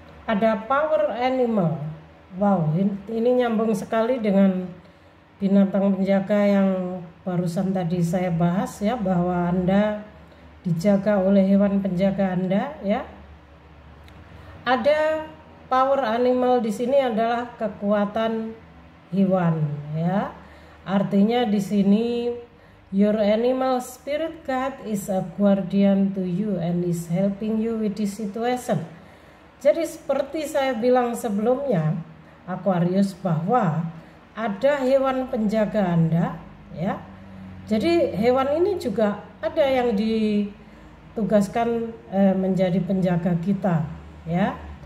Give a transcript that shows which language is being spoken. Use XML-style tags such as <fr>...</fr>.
<id>Ada power animal. Wow, ini nyambung sekali dengan binatang penjaga yang barusan tadi saya bahas ya, bahwa Anda dijaga oleh hewan penjaga Anda ya. Ada power animal di sini adalah kekuatan hewan ya. Artinya di sini</id> <en>your animal spirit guide is a guardian to you and is helping you with this situation.</en> <id>Jadi seperti saya bilang sebelumnya Aquarius, bahwa ada hewan penjaga Anda ya. Jadi hewan ini juga ada yang ditugaskan menjadi penjaga kita ya.</id>